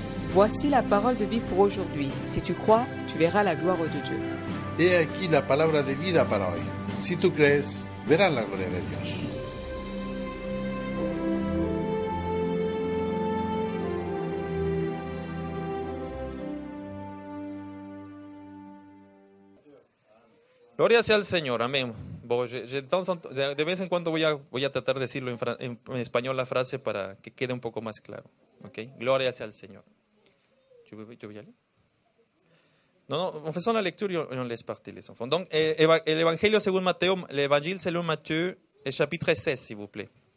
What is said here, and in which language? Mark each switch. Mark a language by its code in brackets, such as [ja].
[fr] Voici la parole de vie pour aujourd'hui. Si tu crois, tu verras la gloire de Dieu. [es] He aquí la palabra de vida para hoy. Si tú crees, verás la gloria de Dios. Gloria sea al Señor, amén. De vez en cuando voy a tratar de decirlo en español la frase para que quede un poco más claro. ¿Okay? Gloria sea al Seigneur. [fr] Tu veux y aller? Non, on faisant la lecture et on laisse partir les enfants. Donc, l'Évangile selon Matthieu, l'Évangile selon Matthieu, chapitre 16, s'il vous plaît.